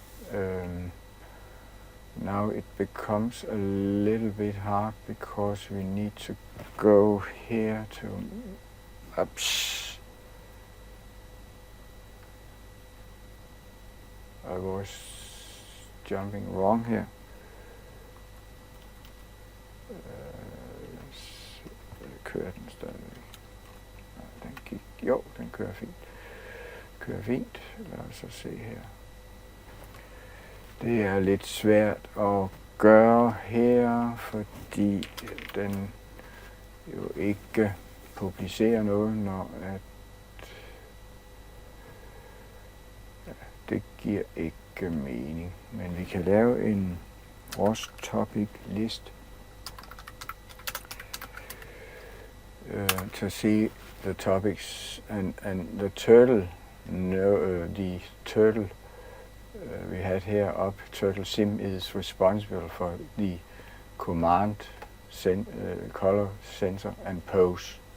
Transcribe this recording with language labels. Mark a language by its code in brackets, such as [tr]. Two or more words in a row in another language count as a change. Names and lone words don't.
[en] Now it becomes a little bit hard because we need to go here to I was jumping wrong here. [da] Kører den stadigvæk? Den gik, jo, den kører fint. Kører fint. Lad os så se her. Det er lidt svært at gøre her, fordi den jo ikke publicerer noget, når at det giver ikke mening. Men vi kan lave en [en] ROS topic list to see the topics and the turtle. The turtle we had here up, turtle sim, is responsible for the command, color, sensor and pose.